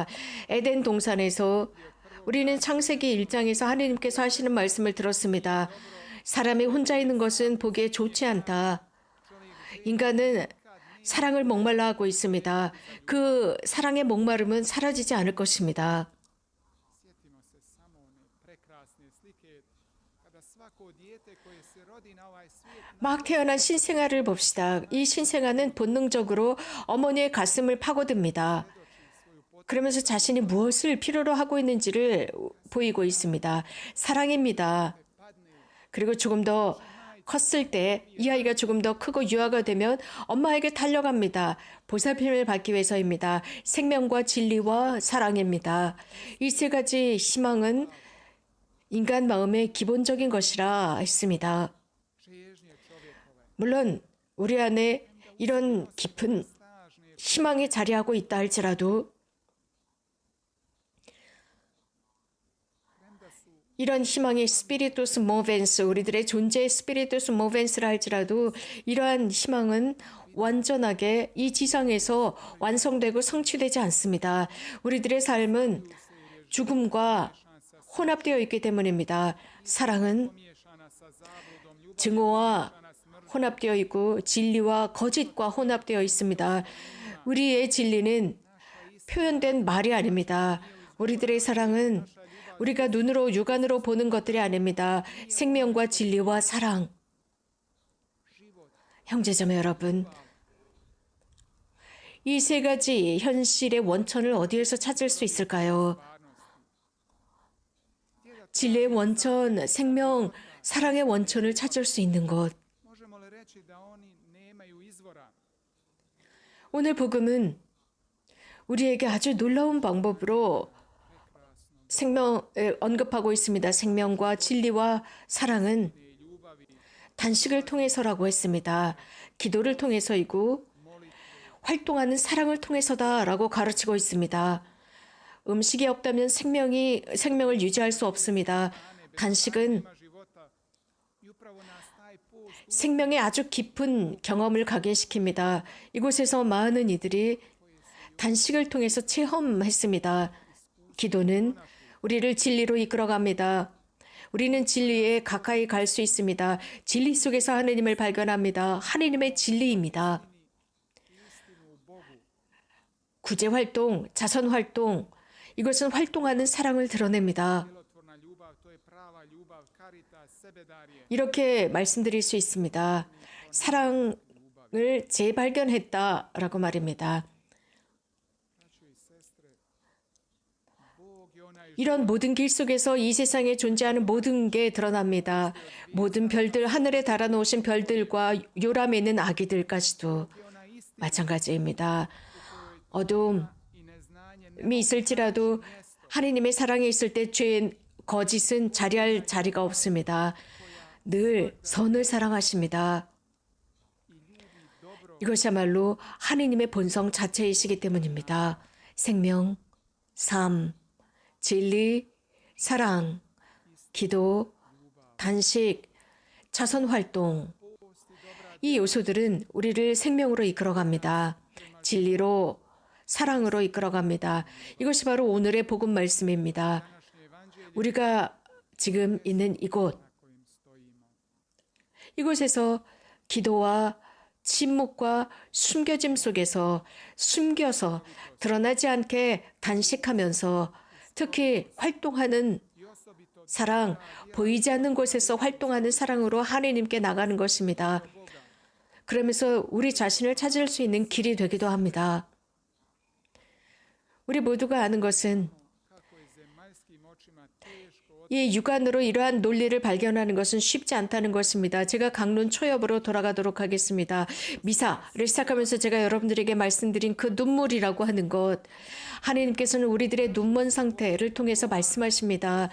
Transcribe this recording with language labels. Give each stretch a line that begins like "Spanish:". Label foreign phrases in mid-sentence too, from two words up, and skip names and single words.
Korean: 에덴 동산에서 우리는 창세기 1장에서 하나님께서 하시는 말씀을 들었습니다. 사람이 혼자 있는 것은 보기에 좋지 않다. 인간은 사랑을 목말라 하고 있습니다. 그 사랑의 목마름은 사라지지 않을 것입니다.
Croatian: Sjetimo se samo one prekrasne slike kada svako dijete koje se rodi na ovaj svijet
Korean: 막 태어난 신생아를 봅시다. 이 신생아는 본능적으로 어머니의 가슴을 파고듭니다. 그러면서 자신이 무엇을 필요로 하고 있는지를 보이고 있습니다. 사랑입니다. 그리고 조금 더 컸을 때 이 아이가 조금 더 크고 유아가 되면 엄마에게 달려갑니다. 보살핌을 받기 위해서입니다. 생명과 진리와 사랑입니다. 이 세 가지 희망은 인간 마음의 기본적인 것이라 했습니다.
Croatian: žežnje čovjekove,
Korean: 물론 우리 안에 이런 깊은
Croatian: snažne
Korean: 희망이 자리하고 있다 할지라도
Croatian: premda su
Korean: 이런 희망이
Latin: spiritus movens,
Korean: 우리들의 존재의 스피리투스 모벤스라 할지라도 이러한 희망은 완전하게 이 지상에서 완성되고 성취되지 않습니다. 우리들의 삶은 죽음과 혼합되어 있기 때문입니다. 사랑은
Croatian: pomiješana sa zabludom, ljubav
Korean: 증오와 혼합되어 있고 진리와 거짓과 혼합되어 있습니다. 우리의 진리는 표현된 말이 아닙니다. 우리들의 사랑은 우리가 눈으로 육안으로 보는 것들이 아닙니다. 생명과 진리와 사랑. 형제자매 여러분, 이 세 가지 현실의 원천을 어디에서 찾을 수 있을까요? 진리의 원천, 생명, 사랑의 원천을 찾을 수 있는 곳.
Croatian: možemo li reći da oni nemaju izvora?
Korean: 오늘 복음은 우리에게 아주 놀라운 방법으로 생명을 언급하고 있습니다. 생명과 진리와 사랑은
Croatian: Te ljubavi,
Korean: 단식을 통해서라고 했습니다. 기도를 통해서이고 활동하는 사랑을 통해서다라고 가르치고 있습니다. 음식이 없다면 생명을 유지할 수 없습니다. 단식은
Croatian: nema života. I upravo nas taj post
Korean: 생명의 아주 깊은 경험을 가게 시킵니다. 이곳에서 많은 이들이 단식을 통해서 체험했습니다. 기도는 우리를 진리로 이끌어갑니다. 우리는 진리에 가까이 갈 수 있습니다. 진리 속에서 하나님을 발견합니다. 하나님의 진리입니다.
Croatian: istinu u Bogu,
Korean: 구제 활동, 자선 활동, 이것은 활동하는 사랑을 드러냅니다.
Croatian: djelotvorna ljubav, to je prava ljubav, caritas, sebedarje.
Korean: 이렇게 말씀드릴 수 있습니다. 사랑을 재발견했다라고 말입니다.
Croatian: Braćo i sestre, Bog je onaj
Korean: 이런 모든 길 속에서 이 세상에 존재하는 모든 게 드러납니다. 모든 별들, 하늘에 달아놓으신 별들과 요람에 있는 아기들까지도
Croatian: je onaj isti
Korean: 마찬가지입니다. 어둠이
Croatian: i neznanje
Korean: 있을지라도 하나님의 사랑이 있을 때 죄, 거짓은 자리할 자리가 없습니다. 늘 선을 사랑하십니다. 이것이야말로 하나님의 본성 자체이시기 때문입니다. 생명, 삶, 진리, 사랑, 기도, 단식, 자선 활동. 이 요소들은 우리를 생명으로 이끌어갑니다. 진리로, 사랑으로 이끌어갑니다. 이것이 바로 오늘의 복음 말씀입니다.
Croatian: današnje evanđelje
Korean: 우리가 지금 있는 이곳,
Croatian: na kojim stojimo.
Korean: 이곳에서 기도와 침묵과 숨겨짐 속에서 숨겨서 드러나지 않게 단식하면서 특히 활동하는
Croatian: I osobito
Korean: 사랑, 보이지 않는 곳에서 활동하는 사랑으로 하나님께 나가는 것입니다. 그러면서 우리 자신을 찾을 수 있는 길이 되기도 합니다. 우리 모두가 아는 것은
Croatian: kako je zemaljskim očima
Korean: 이 육안으로 이러한 논리를 발견하는 것은 쉽지 않다는 것입니다. 제가 강론 초엽으로 돌아가도록 하겠습니다. 미사를 시작하면서 제가 여러분들에게 말씀드린 그 눈물이라고 하는 것, 하나님께서는 우리들의 눈먼 상태를 통해서 말씀하십니다.